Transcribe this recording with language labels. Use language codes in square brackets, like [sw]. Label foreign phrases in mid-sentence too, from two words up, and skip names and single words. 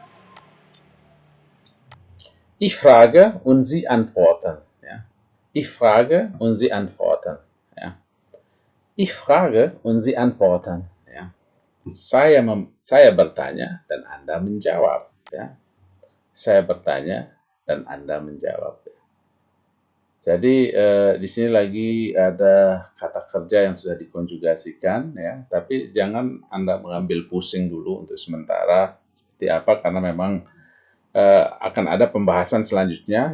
[de] Ich frage und Sie antworten, ya. Ich frage und Sie antworten, ya. Ich frage und Sie antworten. [id] Ya. Saya bertanya dan Anda menjawab. Ya. Saya bertanya dan Anda menjawab. Jadi di sini lagi ada kata kerja yang sudah dikonjugasikan, ya. Tapi jangan Anda mengambil pusing dulu untuk sementara seperti apa, karena memang akan ada pembahasan selanjutnya.